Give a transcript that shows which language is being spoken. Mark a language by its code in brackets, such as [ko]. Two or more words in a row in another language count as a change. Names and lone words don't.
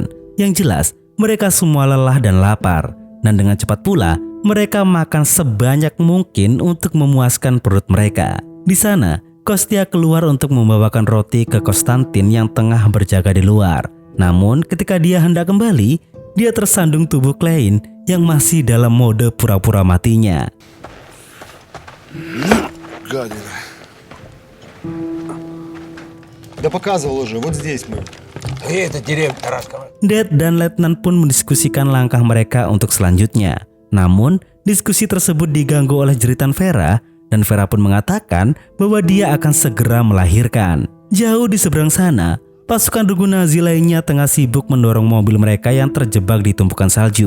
[id] Yang jelas, mereka semua lelah dan lapar. Dan dengan cepat pula, mereka makan sebanyak mungkin untuk memuaskan perut mereka. Di sana, Kostya keluar untuk membawakan roti ke Konstantin yang tengah berjaga di luar. Namun ketika dia hendak kembali, dia tersandung tubuh Klein yang masih dalam mode pura-pura matinya. [ru] Гадина. Да показывал уже, вот здесь мы. Это деревня Тарасковая. [id] Dad dan Letnan pun mendiskusikan langkah mereka untuk selanjutnya. Namun, diskusi tersebut diganggu oleh jeritan Vera, dan Vera pun mengatakan bahwa dia akan segera melahirkan. Jauh di seberang sana, pasukan regu Nazi lainnya tengah sibuk mendorong mobil mereka yang terjebak di tumpukan salju.